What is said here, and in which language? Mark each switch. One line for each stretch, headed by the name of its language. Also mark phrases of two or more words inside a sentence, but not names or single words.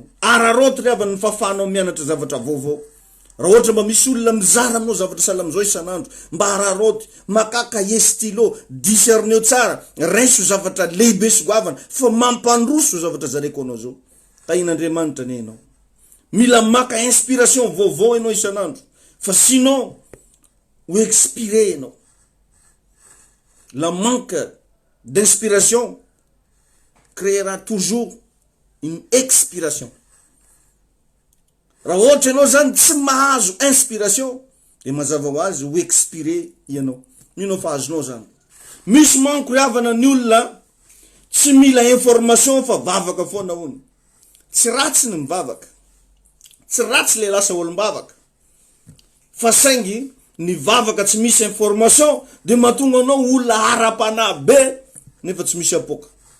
Malagasy: Araroty ry avany ny fahafahanao mianatra zavatra vaovao. Raha ohatra mba misy olona mizara aminao zavatra sahala am'izao isan'andro, mba araroty makaka stylo discerneo tsara, raiso zavatra lehibe sy goavana fa mampandroso zavatra zareko anao zao. Tain'Andriamanitra ne ianao. Mila maka inspiration vaovao ianao isan'andro, fa
French: sinon ou expirer
Malagasy: ianao.
French: La manque d'inspiration créera toujours une expiration.
Malagasy: Raha ohatra ianao zany tsy mahazo inspiration, de mazava ho azy ho expiré ianao. Mino fa azonao zany. Misy manko havana ny olona tsy mila information fa vavaka foana hony. Tsy ratsy ny mivavaka, tsy ratsy le lasa olombavaka, fa saingy ny vavaka tsy misy information de mahatonga anao olona ara-panahy be nefa tsy misy apoka.